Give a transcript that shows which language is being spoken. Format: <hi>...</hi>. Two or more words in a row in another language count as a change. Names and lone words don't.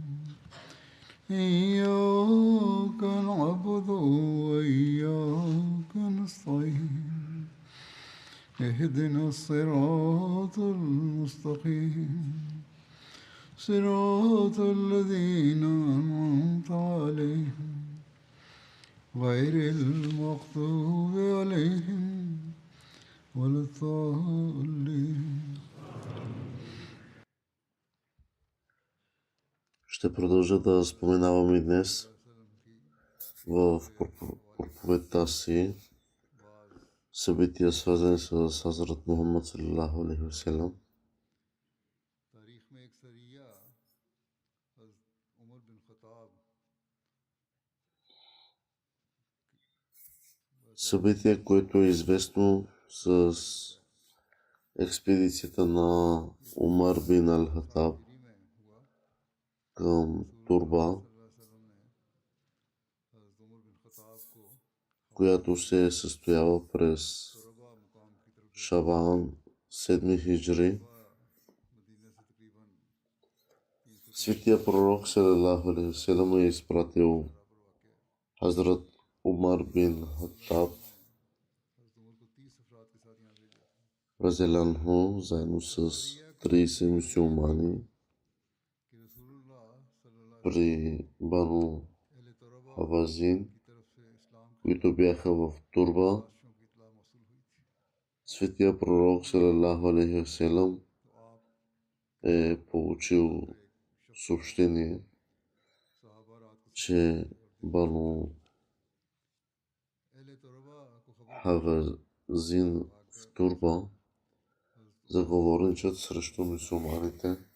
<ar>إياك نعبد وإياك نستعين اهدنا الصراط المستقيم صراط الذين أنعمت عليهم غير المغضوب عليهم ولا الضالين.</ar> <bg>Ще продължа да споменавам и днес в проповедта си събития, свързани с Хазрат Мухаммад</bg> <ar>صلى الله عليه وسلم.</ar> <bg>Събитие, което е известно с експедицията на Умар бин Ал-Хатаб към Турба, която се състоява през Шабан 7 хиджри. Светия пророк</bg> <ar>صلى الله عليه وسلم</ar> <bg>е изпратил Хазрат Умар бин Хаттаб разделянху заедно с 30 мюсюлмани при Бану Хавазин, които бяха в Турба. Светия пророк</bg> <ar>صلى الله عليه وسلم</ar> <bg>е получил съобщение, че Бану Хавазин в Турба заговорничат срещу мюсюлманите.</bg>